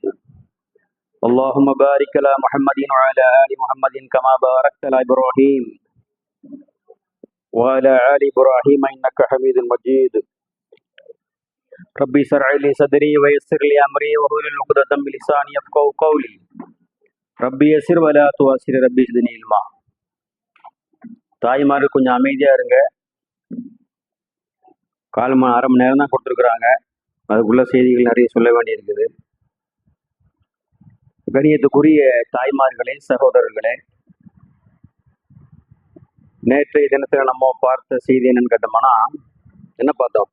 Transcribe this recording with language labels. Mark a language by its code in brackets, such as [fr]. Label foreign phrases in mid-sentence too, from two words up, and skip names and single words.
[ar] اللهم بارك على محمد وعلى آل محمد كما باركت على إبراهيم وعلى آل إبراهيم إنك حميد مجيد. ربي اشرح لي صدري ويسر لي أمري واحلل عقدة من لساني يفقهوا قولي. ربي يسر ولا تعسر ربي زدني علما. [ta] தாய்மார் கொஞ்சம் அமைதியாக இருங்க. அரை மணி நேரம் தான் கொடுத்துருக்குறாங்க. அதுக்குள்ள செய்திகள் நிறைய சொல்ல வேண்டியிருக்குது. கணியத்துக்குரிய தாய்மார்களே, சகோதரர்களே, நேற்றைய தினத்தில் நம்ம பார்த்த செய்தி என்னன்னு கேட்டோம்னா, என்ன பார்த்தோம்?